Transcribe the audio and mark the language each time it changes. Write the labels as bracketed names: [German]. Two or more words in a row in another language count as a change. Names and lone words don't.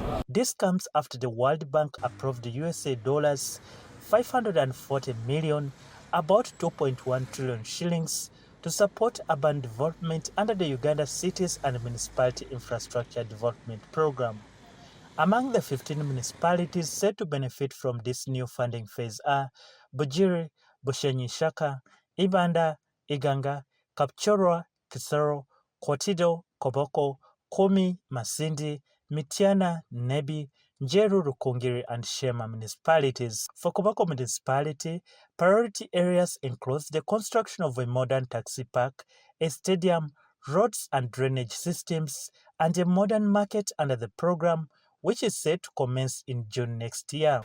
[English] This comes after the World Bank approved the USA dollars 540 million, about 2.1 trillion shillings, to support urban development under the Uganda Cities and Municipality Infrastructure Development Program. Among the 15 municipalities set to benefit from this new funding phase are Bujiri, Bushenyi-Shaka, Ibanda, Iganga, Kapchorwa, Kisoro, Kotido, Koboko, Komi, Masindi, Mitiana, Nebi, Njeru, Rukungiri, and Shema municipalities. For Koboko Municipality, priority areas include the construction of a modern taxi park, a stadium, roads and drainage systems, and a modern market under the program, which is set to commence in June next year.